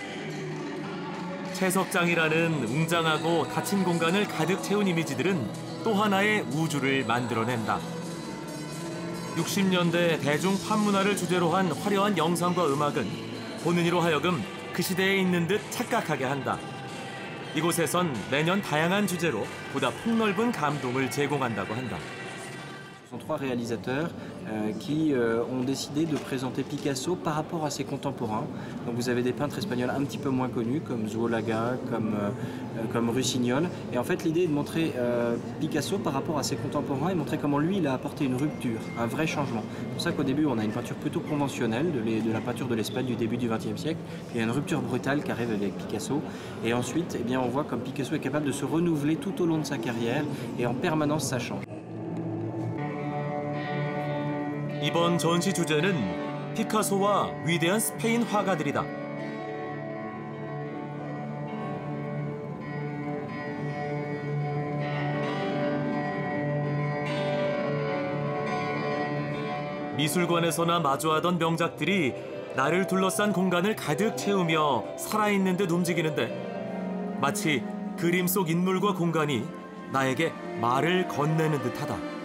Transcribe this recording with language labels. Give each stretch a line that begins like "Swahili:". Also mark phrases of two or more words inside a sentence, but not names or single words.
Korean: 채석장이라는 웅장하고 닫힌 공간을 가득 채운 이미지들은 또 하나의 우주를 만들어낸다. 60년대 대중 팝문화를 주제로 한 화려한 영상과 음악은 보는 이로 하여금 그 시대에 있는 듯 착각하게 한다. 이곳에선 매년 다양한 주제로 보다 폭넓은 감동을 제공한다고 한다.
French: Ce sont trois réalisateurs qui ont décidé de présenter Picasso par rapport à ses contemporains. Donc vous avez des peintres espagnols un petit peu moins connus comme Zuloaga, comme Rusiñol. Et en fait l'idée est de montrer Picasso par rapport à ses contemporains et montrer comment lui il a apporté une rupture, un vrai changement. C'est pour ça qu'au début on a une peinture plutôt conventionnelle de la peinture de l'Espagne du début du XXe siècle. Il y a une rupture brutale qui arrive avec Picasso. Et ensuite eh bien, on voit comme Picasso est capable de se renouveler tout au long de sa carrière et en permanence ça change.
Korean: 이번 전시 주제는 피카소와 위대한 스페인 화가들이다. 미술관에서나 마주하던 명작들이 나를 둘러싼 공간을 가득 채우며 살아있는 듯 움직이는데 마치 그림 속 인물과 공간이 나에게 말을 건네는 듯하다.